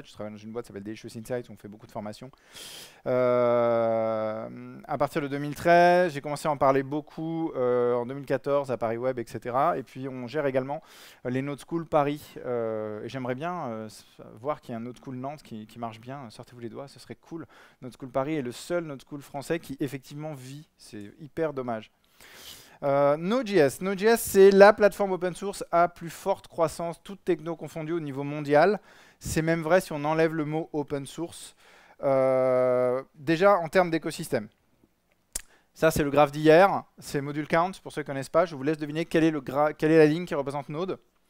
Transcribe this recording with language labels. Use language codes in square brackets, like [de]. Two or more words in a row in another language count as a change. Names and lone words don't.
[fr] Je travaille dans une boîte qui s'appelle Delicious Insights, on fait beaucoup de formations. À partir de 2013, j'ai commencé à en parler beaucoup en 2014 à Paris Web, etc. Et puis on gère également les Node School Paris. Et j'aimerais bien voir qu'il y a un Node School Nantes qui marche bien. Sortez-vous les doigts, ce serait cool. Node School Paris est le seul Node School français qui effectivement vit. C'est hyper dommage. Node.js. Node.js, c'est la plateforme [en] open source [fr] à plus forte croissance, toute techno confondue au niveau mondial. C'est même vrai si on enlève le mot [en] open source. [fr] Déjà en termes d'écosystème. Ça, c'est le graphe d'hier. C'est [en] module count. [fr] Pour ceux qui ne connaissent pas, je vous laisse deviner quelle est la ligne qui représente Node.